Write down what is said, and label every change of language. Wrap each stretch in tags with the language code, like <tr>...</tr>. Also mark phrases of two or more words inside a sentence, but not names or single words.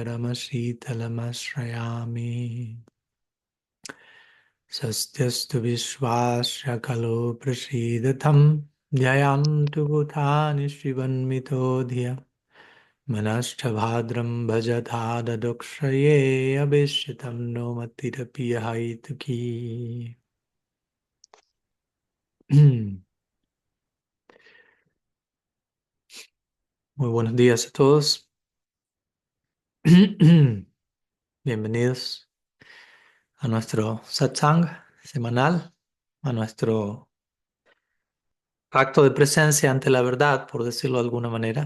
<sa>Paramasitalamasrayami Sastyastu Vishwasya Kalo Prasidatam Dhyayantu Bhutani Shivanmito Dhiya Manashthabhadram Bhajatha Dakshaye Abhishitam No Matirapiya Haituki.</sa> <es>Muy buenos días a todos. Bienvenidos a nuestro satsang semanal, a nuestro acto de presencia ante la verdad, por decirlo de alguna manera.</es>